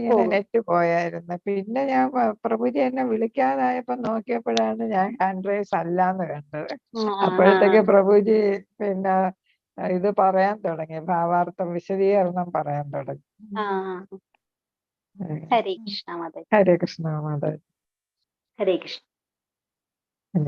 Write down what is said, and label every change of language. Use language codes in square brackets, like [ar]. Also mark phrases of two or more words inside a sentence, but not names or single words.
[ml] ഇങ്ങനെ പോകും നെറ്റ് പോയായിരുന്നു. പിന്നെ ഞാൻ പ്രഭുജി എന്നെ വിളിക്കാതായപ്പോ നോക്കിയപ്പോഴാണ് ഞാൻ [en] hand raise [ml] അല്ലാന്ന് കണ്ടത്. അപ്പോഴത്തേക്ക് പ്രഭുജി പിന്നെ ഇത് പറയാൻ തുടങ്ങി, ഭാവാർത്ഥം വിശദീകരണം പറയാൻ തുടങ്ങി. [hi] ആ हरे कृष्णा माता जी। हरे कृष्णा माता जी। हरे कृष्ण। हरे